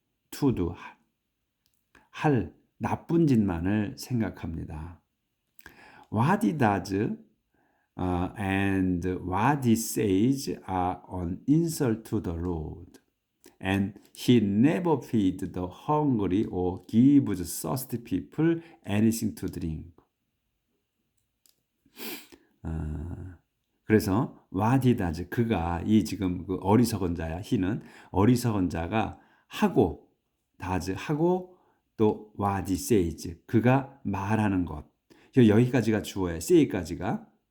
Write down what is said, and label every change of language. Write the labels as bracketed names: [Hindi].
[Korean] to do 할 나쁜 짓만을 생각합니다. [English] What he does and what he says are an insult to the Lord. And he never feeds the hungry or gives thirsty people anything to drink. [Korean] 그래서 [English] what he does, [Korean] 그가 이 지금 그 어리석은 자야. he는 어리석은 자가 하고 does 하고 또 [English] what he says, [Korean] 그가 말하는 것. 여기까지가 주어예요. say까지가.